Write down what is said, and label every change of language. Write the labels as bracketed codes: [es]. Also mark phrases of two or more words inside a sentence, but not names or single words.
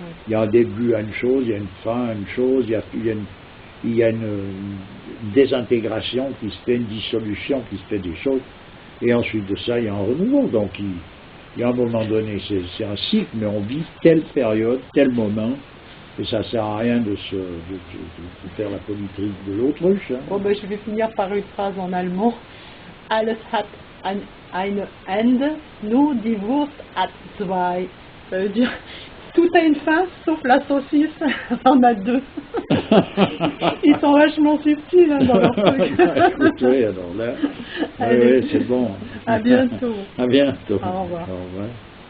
[fr] Il y a un début à une chose, il y a une fin à une chose, il y a une désintégration qui se fait, une dissolution qui se fait des choses, et ensuite de ça, il y a un renouveau. Donc il y a un moment donné, c'est un cycle, mais on vit telle période, tel moment, et ça ne sert à rien de faire la politique de l'autruche. Hein. Bon, ben, je vais finir par une phrase en allemand. [de] Alles hat ein Ende, nur die Wurst hat zwei. [fr] Ça veut dire, tout a une fin, sauf la saucisse en a deux. Ils sont vachement subtils hein, dans leur truc. Écoute, oui, alors là, c'est bon. À bientôt. À bientôt. Au revoir. Au revoir.